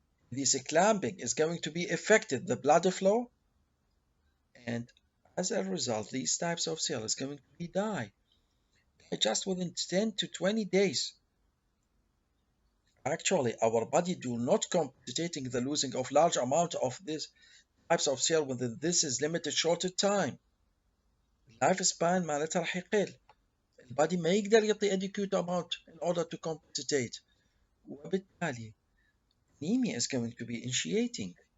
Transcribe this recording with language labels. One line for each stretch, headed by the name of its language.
English: This clamping is going to be affected the blood flow, and as a result, these types of cells is going to be die just within 10 to 20 days. Actually, our body do not compensating the losing of large amount of these types of cell within this is limited shorter time.
Arabic: اللايف سبان مالتها راح يقل. البادي ما يقدر يعطي
English: adequate amount in order to compensate.
Arabic: وبالتالي
English: anemia is going to be initiating.